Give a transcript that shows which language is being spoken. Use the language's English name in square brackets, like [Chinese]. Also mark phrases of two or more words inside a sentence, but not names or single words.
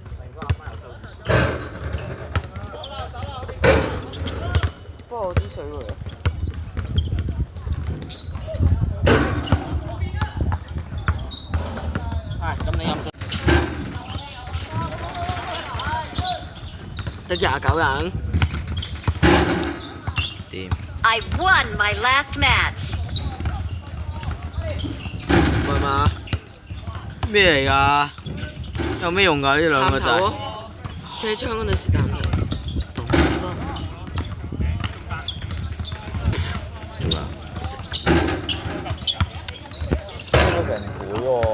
[Cantonese] 不過我啲水喎。咁你飲水？得29人。掂。 [English] I won my last match. [Cantonese] 唔係嘛？咩嚟㗎？有咩用㗎？呢兩個掣？探頭咯，車槍嗰陣時探頭。升咗成倍喎！